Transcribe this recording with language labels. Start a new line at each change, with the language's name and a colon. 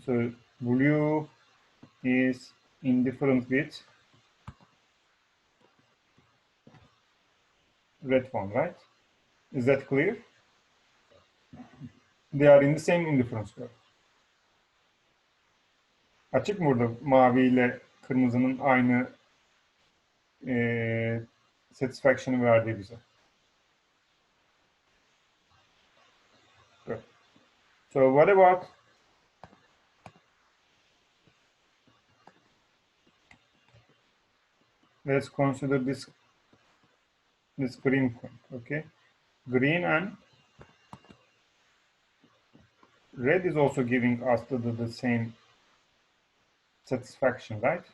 English: So blue is indifferent with red one, right? Is that clear? They are in the same indifference curve.
Turkish: Açık mı burada mavi ile kırmızının aynı satisfaction'ı verdiği bize?
English: Good. So what about let's consider this green point, okay? Green and red is also giving us the same satisfaction, right?